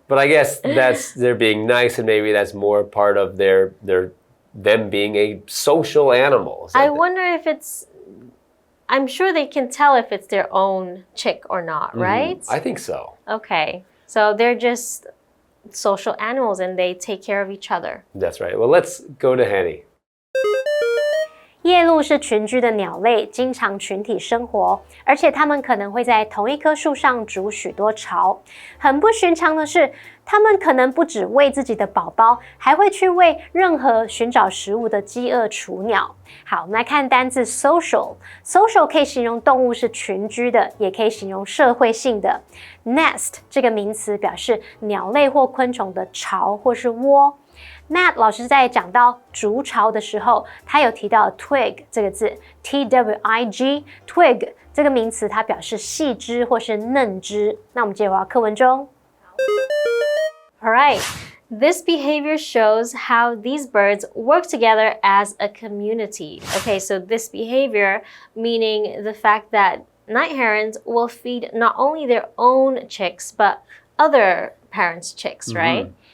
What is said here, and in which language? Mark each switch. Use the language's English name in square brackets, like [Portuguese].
[English] But I guess they're being nice, and maybe that's more part of them being a social animal. I wonder if I'm sure they can tell if it's their own chick or not, right? I think so. Okay, so they're just social animals and they take care of each other. That's right. Well, let's go to Henny. [Chinese] 夜鹭是群居的鸟类，经常群体生活，而且它们可能会在同一棵树上筑许多巢。很不寻常的是，它们可能不只喂自己的宝宝，还会去喂任何寻找食物的饥饿雏鸟。好，我们来看单字 social。social 可以形容动物是群居的，也可以形容社会性的。 nest 这个名词表示鸟类或昆虫的巢或是窝。 Matt 老师在讲到筑巢的时候，他有提到 twig 这个字 ，twig twig 这个名词，它表示细枝或是嫩枝。那我们接着回到课文中。 [English] All right. This behavior shows how these birds work together as a community. Okay, so this behavior meaning the fact that night herons will feed not only their own chicks, but other parents' chicks, right?